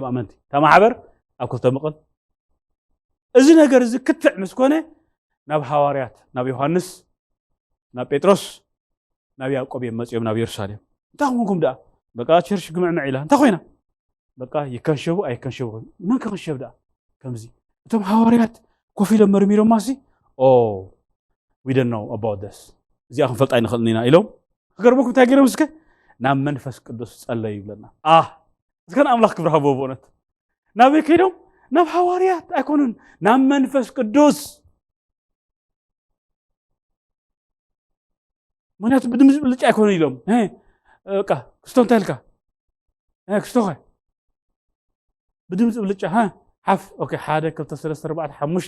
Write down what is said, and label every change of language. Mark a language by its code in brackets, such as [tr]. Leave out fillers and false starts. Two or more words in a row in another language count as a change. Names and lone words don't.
[ti] ኣመንቲ እታ ማሕበር ኣብ ክልተ መቐል እዚ ነገር እዚ ክትዕ ምስ ኮነ ናብ ሃዋርያት ናብ ዮሃንስ ናብ ጴጥሮስ ናብ ያዕቆብ እዮም መፅኦም ናብ ኢየሩሳሌም እንታይ ኮንኩም ደኣ በቃ ቸርች ግምዕምዕ ኢላ እንታይ ኮይና በቃ ይከንሸቡ ኣይከንሸቡ መን ክኽንሸብ ደኣ ከምዚ እቶም ሃዋርያት ኮፍ ኢሎም መርሚሮም ማሲ [en] we don't know about this [ti] እዚኣ ክንፈልጣ ኣይንኽእልን ኢና ኢሎም ክገርመኩም እንታይ ገይሮም እስከ ናብ መንፈስ ቅዱስ ጸለዩ ይብለና እስከ ንኣምላኽ ክብሪ ሃቦ ብእውነት ናበይ ከይዶም ናብ ሃዋርያት ኣይኮኑን ናብ መንፈስ ቅዱስ ምክንያቱ ብድምፂ ብልጫ ኣይኮኑ ኢሎም በቃ ክስቶ እንታይ ኢልካ ክስቶ ኸ ብድምፂ ብልጫ ሓፍ ኦኬ 1 2 3 4 5